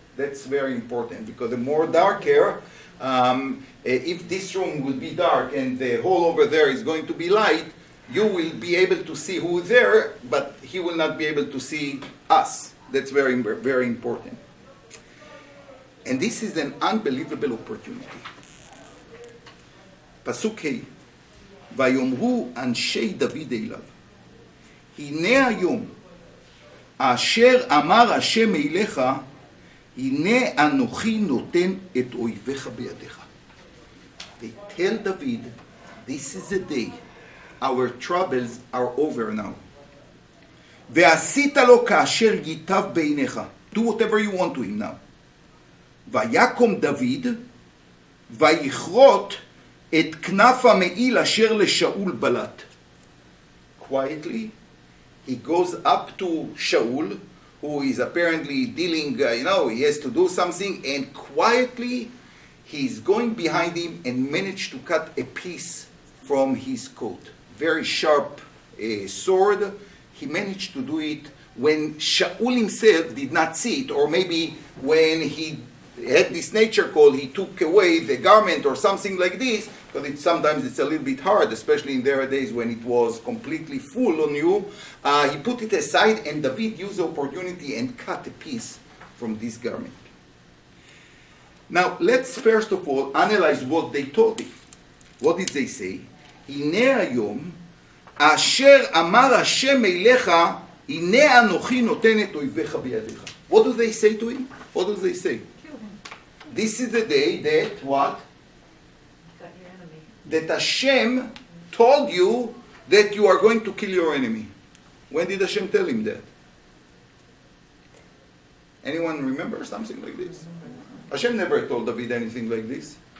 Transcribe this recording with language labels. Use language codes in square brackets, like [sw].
[en] That's very important, because the more darker, if this room will be dark and the hole over there is going to be light, you will be able to see who is there, but he will not be able to see us. That's very, very important. And this is an unbelievable opportunity. [he] פסוק ה' ויאמרו אנשי דוד אליו הנה היום אשר אמר השם אליך הנה אנוכי נותן את אויביך בידיך. [en] They tell David, this is the day, our troubles are over now. [he] ועשית לו כאשר ייטב בעיניך. [en] Do whatever you want to him now. [he] ויקום דוד ויכרות את כנף המעיל אשר לשאול בלט. [en] Quietly, he goes up to Shaul, who is apparently dealing, he has to do something, and quietly he's going behind him and managed to cut a piece from his coat. Very sharp sword. He managed to do it when Shaul himself did not see it, or maybe when he had this nature call, he took away the garment or something like this, because sometimes it's a little bit hard, especially in their days when it was completely full on you. He put it aside, and David used the opportunity and cut a piece from this garment. Now, let's first of all analyze what they told him. What did they say? [he] הנה היום אשר אמר השם אליך הנה אנוכי נותן את אויביך בידיך. [en] What do they say to him? What do they say? This is the day that what? Got your enemy. That Hashem told you that you are going to kill your enemy. When did Hashem tell him that? Anyone remember something like this? Hashem never told David anything like this.